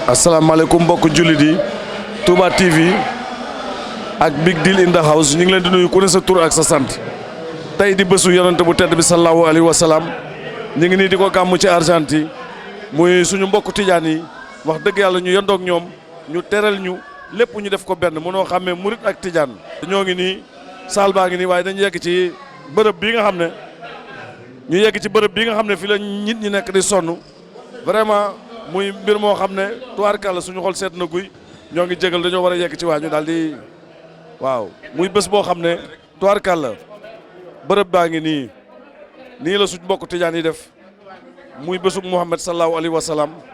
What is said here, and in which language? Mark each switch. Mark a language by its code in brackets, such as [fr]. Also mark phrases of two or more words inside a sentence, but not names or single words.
[wo] asalaamaaleykum mbokk jullit yi Touba TV ak Big Deal [en] in the house [wo] ñu ngi leen di nuyu ku ne sa tur ak sa sant tey di bésu yonent bu tedd bi [ar] صلى الله عليه وسلم [wo] ñu ngi nii di ko gàmm ci Argentine muy suñu mbokk tijaan yi wax dëgg yàlla ñu yendoog ñoom ñu teral ñu lépp ñu def ko benn mënoo xàmmee murit ak tijaan. ñoo ngi nii saal baa ngi nii waaye dañu yegg ci bërëb bii nga xam ne ñu yegg ci bërëb bii nga xam ne fi la nit ñi nekk di sonn vraiment muy mbir moo xam ne tubaarkàlla suñu xol seet na guy ñoo ngi jégal dañoo war a yegg ci waa ñu daal di waaw muy bés boo xam ne tubaarkàlla bërëb baa ngi nii la suñ mbokk tijaan yi def muy bésub Muhammad [ar] صلى الله عليه وسلم